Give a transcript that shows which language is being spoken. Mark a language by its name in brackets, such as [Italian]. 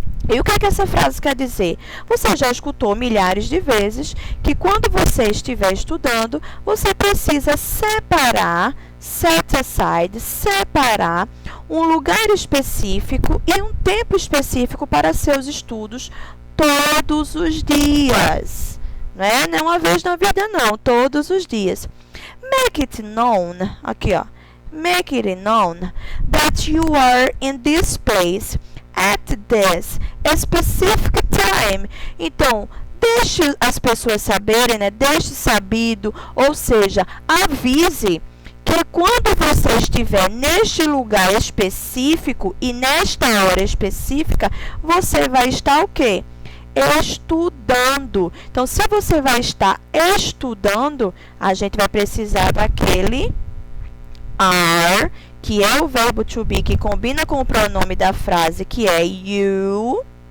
[Portuguese] E o que é que essa frase quer dizer? Você já escutou milhares de vezes que quando você estiver estudando, você precisa separar, [English] set aside, [Portuguese] separar um lugar específico e um tempo específico para seus estudos todos os dias. Não é uma vez na vida, não, todos os dias. [English] Make it known, [Portuguese] aqui ó, [English] make it known that you are in this place at this specific time. [Portuguese] Então, deixe as pessoas saberem, né? Deixe sabido, ou seja, avise que quando você estiver neste lugar específico e nesta hora específica, você vai estar o quê? estudando. Então, se você vai estar estudando, a gente vai precisar daquele are, que é o verbo to be, que combina com o pronome da frase, que é you.